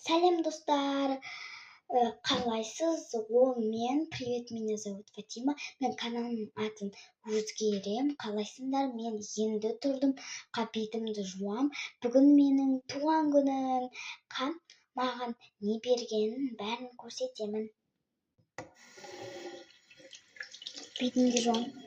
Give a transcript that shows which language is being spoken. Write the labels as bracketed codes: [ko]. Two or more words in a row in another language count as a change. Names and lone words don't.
[kk] Сәлем достар, қалайсыз? [ru] Привет, меня зовут Фатима. [kk] Мен каналымның атын өзгерем. Қалайсыңдар? Мен енді тұрдым, бетімді жуам. Бүгін менің туған күнім. Маған не бергенін бәрін көрсетемін. Бетімді жуам.